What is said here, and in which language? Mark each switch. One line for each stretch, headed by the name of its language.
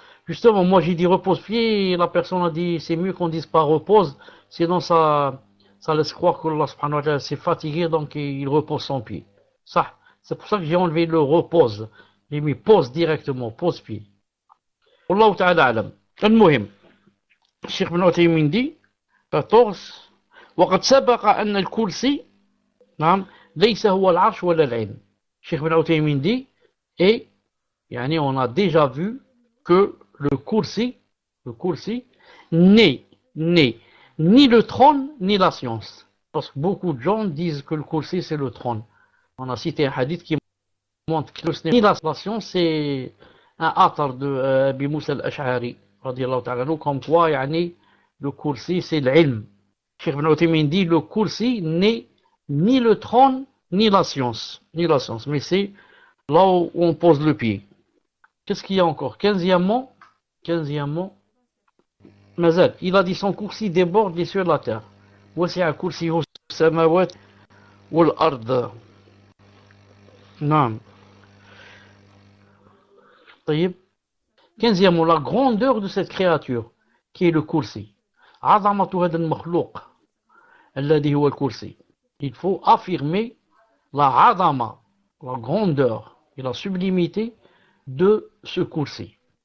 French: Justement, moi j'ai dit repose-pied, et la personne a dit c'est mieux qu'on dise pas repose, sinon ça laisse croire que Allah subhanahu wa ta'ala s'est fatigué, donc il repose son pied. Ça, c'est pour ça que j'ai enlevé le repose. J'ai mis pose directement, pose-pied.
Arabic: Wallahu ta'ala alam. المهم الشيخ بن عثيمين
French: dit
Arabic: 14 وقد سبق أن الكرسي ليس هو العرش ولا العلم.
French: Cheikh Ibn Uthaymin dit, et on a déjà vu que le kursi n'est ni le trône ni la science. Parce que beaucoup de gens disent que le kursi c'est le trône. On a cité un hadith qui montre que ce n'est ni la science, c'est un atar de Abi Moussa al-Ash'ari radiyallahu ta'ala anhu, comme quoi le kursi c'est l'ilm. Cheikh Ibn Uthaymin dit le kursi n'est ni le trône ni la science, mais c'est là où on pose le pied. Qu'est-ce qu'il y a encore? 15e, Mazal, il a dit son kursi déborde les cieux de la terre.
Arabic: Wasi'a kursiyyuhu as-samawati wal ard. Naam. طيب.
French: 15e, la grandeur de cette créature qui est le kursi.
Arabic: عظمة هذا المخلوق الذي هو الكرسي.
French: Il faut affirmer la adama, la grandeur et la sublimité de ce kursi.